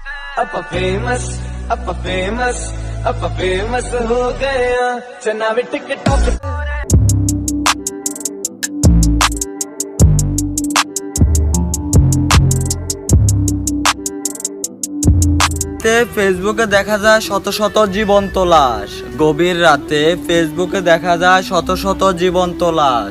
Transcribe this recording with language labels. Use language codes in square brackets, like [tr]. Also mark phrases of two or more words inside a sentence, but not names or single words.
[pa] ਆਪਾਂ ਫੇਮਸ ਹੋ ਗਏ ਆ ਚੰਨਾ ਵੀ ਟਿਕਟੌਕ [bn] ফেসবুকে দেখা যায় শত শত জীবন্ত লাশ। গভীর রাতে ফেসবুকে দেখা যায় শত শত জীবন্ত লাশ।